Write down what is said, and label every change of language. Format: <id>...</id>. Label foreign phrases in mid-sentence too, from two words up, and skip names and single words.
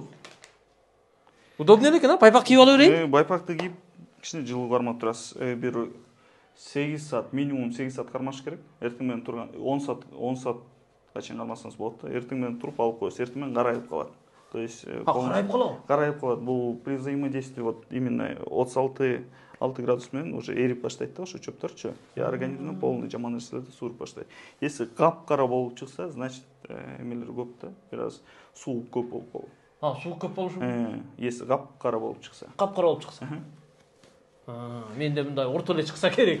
<ky>Удобный экен, а? Байпак кийип ала берейин. Байпакты кийип, кичине жылуу кармап турасыз. Бир 8 саат, минимум 8 саат кармаш керек. Эртең менен турган 10 саатка чейин кармасаңыз болот да. Эртең менен туруп алып коесуз. Эртең менен карайып калат.</ky> <ru>То есть</ru> <ky>карайып калабы? Карайып калат. Бул</ky> <ru>при взаимодействии вот именно</ru> <ky>36 градус менен уже эрип баштайт да, ошо чөптөрчү. И организмден полный жаман нерселерди сууруп баштайт. Если капкара болуп чыкса, значит, эмелер көп да, бир аз суу көп болуп калат. Суу көп болушу? Если капкара болуп чыкса. Капкара болуп чыкса. Менде мындай орто эле чыкса керек.</ky>